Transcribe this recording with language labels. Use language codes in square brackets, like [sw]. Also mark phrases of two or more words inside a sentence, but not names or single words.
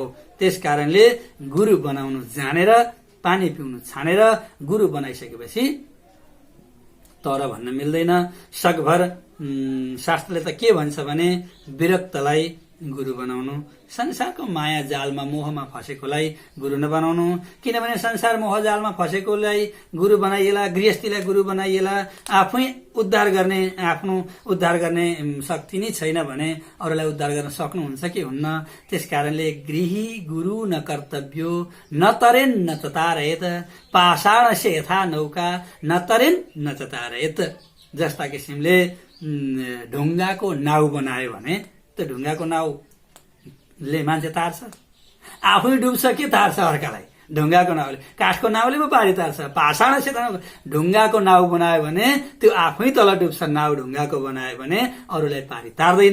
[ne] त्यस कारणले गुरु बनाउनु जानेर, पानी पिउनु छानेर गुरु बनाइसकेपछि तर भन्न मिल्दैन। सकभर शास्त्रले त के भन्छ भने विरक्तलाई गुरु बनाउनु, संसारको माया जालमा मोहमा फसेकोलाई गुरु नबनाउनु। किनभने संसार मोह जालमा फसेकोलाई गुरु बनाइएला, गृहस्थीलाई गुरु बनाइएला, आफै उद्धार गर्ने, आफ्नो उद्धार गर्ने शक्ति नै छैन भने अरूलाई उद्धार गर्न सक्नुहुन्छ कि हुन्न। त्यस कारणले [sa] गृही गुरु न कर्तव्यो न तरेन न चतारयत, पाषाण से यथा नौका न तरेन न चतारयत। [ne] जस्ता किसिमले ढुङ्गाको नाउ बनायो भने त्यो ढुङ्गाको नाउले मान्छे तार्छ, आफै डुब्छ के तार्छ अर्कालाई। ढुङ्गाको नाउले, काठको नाउले पो पारी तार्छ। [sa] पाषाण से [ne] ढुङ्गाको नाउ बनायो भने त्यो आफै तल डुब्छ, नाउ ढुङ्गाको बनायो भने अरूलाई पारी तार्दैन।